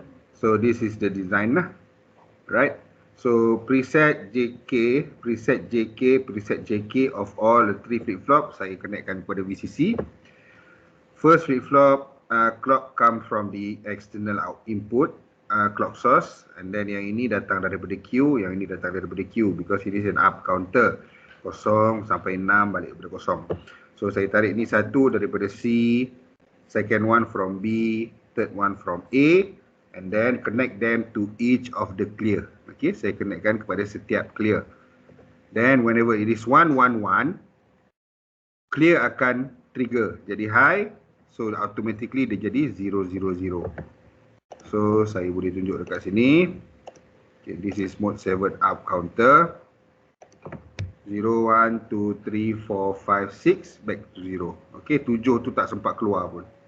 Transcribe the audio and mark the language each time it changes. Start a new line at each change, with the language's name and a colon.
English: So this is the design lah. Right. So preset JK, preset JK, preset JK of all the 3 flip-flop
Malay: saya connectkan kepada
English: VCC. First flip-flop, clock come from the external input, clock source. And then
Malay: yang ini datang daripada Q, yang ini datang daripada Q,
English: because it is an up counter.
Malay: 0 sampai 6 balik kepada 0.
English: So
Malay: saya tarik ni satu daripada
English: C, second one from B, third one from A, and then connect them to each of the clear. Okay,
Malay: saya connectkan kepada setiap
English: clear. Then whenever it is 111, clear akan trigger jadi high, so automatically dia jadi 000.
Malay: So saya boleh tunjuk dekat sini.
English: Okay, this is mode 7 up counter. 0, 1, 2, 3, 4, 5, 6, back to 0.
Malay: Okay, 7 tu tak sempat keluar pun.